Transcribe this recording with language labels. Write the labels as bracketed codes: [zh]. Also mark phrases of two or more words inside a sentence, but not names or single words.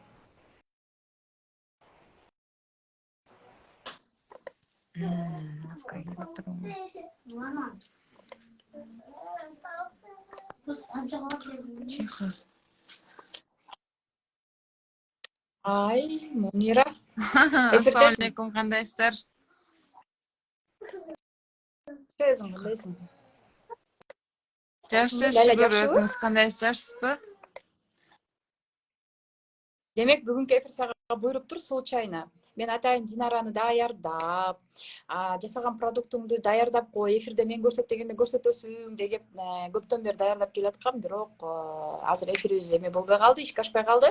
[ru] Тихо. [ky] Ай, Мунира. [uz] Assalomu alaykum, qandaysizlar? [ky] Өзүң кандайсың? [uz] Yaxshi, Ләйлә, shukr. [ky] жакшыбы? [uz] O'zingiz qandaysiz, yaxshisizmi? [ky] Демек, бүгүнкү эфир сага буйруп тур случайно. Мен атайын Динараны даярдап, жасаган продуктуңду даярдап кой, эфирде мен көрсөт дегенде көрсөтөсүң деп көптөн бери даярдап келаткам, бирок азыр эфирибиз эме болбой калды, ишке ашпай калды.